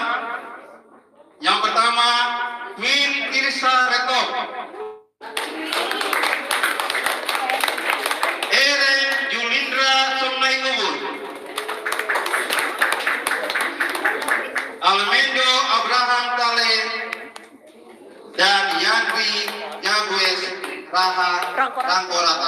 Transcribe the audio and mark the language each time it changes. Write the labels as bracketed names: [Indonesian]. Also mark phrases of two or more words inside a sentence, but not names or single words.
[Indonesian] Yang pertama, Queen Irsa Retop, Eren Julindra Somnai Nubur, Almendo Abraham Tale, dan Yandri Jagues Raha Rangkorata.